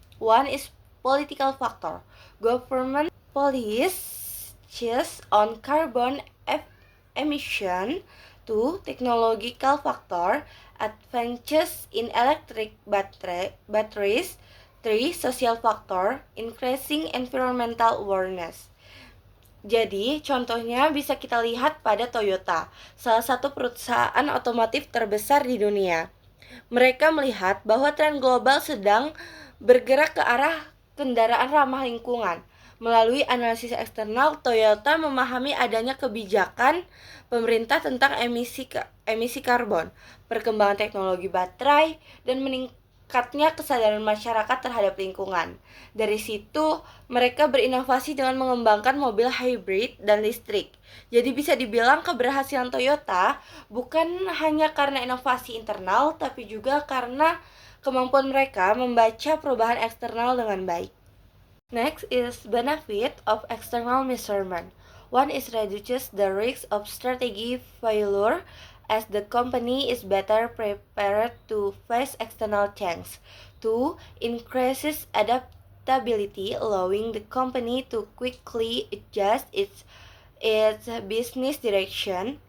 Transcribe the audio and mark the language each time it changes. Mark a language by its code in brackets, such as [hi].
[en] One is political factor. Government policies on carbon emission. 2. Technological factor. Advances in electric batteries. 3. Social factor. Increasing environmental awareness. [id] Jadi, contohnya bisa kita lihat pada Toyota, salah satu perusahaan otomotif terbesar di dunia. Mereka melihat bahwa tren global sedang bergerak ke arah kendaraan ramah lingkungan. Melalui analisis eksternal, Toyota memahami adanya kebijakan pemerintah tentang emisi karbon, perkembangan teknologi baterai, dan meningkatnya kesadaran masyarakat terhadap lingkungan. Dari situ, mereka berinovasi dengan mengembangkan mobil hybrid dan listrik. Jadi bisa dibilang keberhasilan Toyota bukan hanya karena inovasi internal, tapi juga karena kemampuan mereka membaca perubahan eksternal dengan baik. [en] Next is benefit of external measurement. One is reduces the risk of strategy failure as the company is better prepared to face external change. 2. Increases adaptability, allowing the company to quickly adjust its business direction.